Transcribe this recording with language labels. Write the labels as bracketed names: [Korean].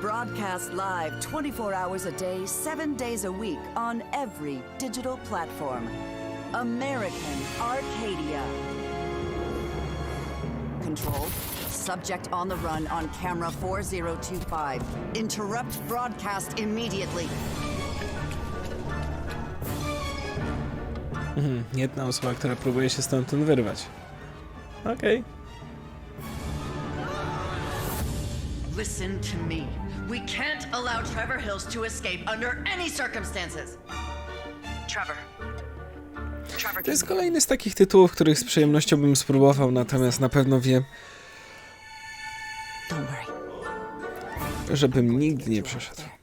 [English] Broadcast live 24 hours a day, 7 days a week on every digital platform. American Arcadia. Control. Subject on the run on camera 4025. Interrupt broadcast immediately. [Polish] Jedna osoba, która próbuje się stamtąd wyrwać. Okej. [English] Listen to me. We can't allow Trevor Hills to escape under any circumstances. Trevor. [Polish] To jest kolejny z takich tytułów, których z przyjemnością bym spróbował, natomiast na pewno wiem, żebym nigdy nie przeszedł.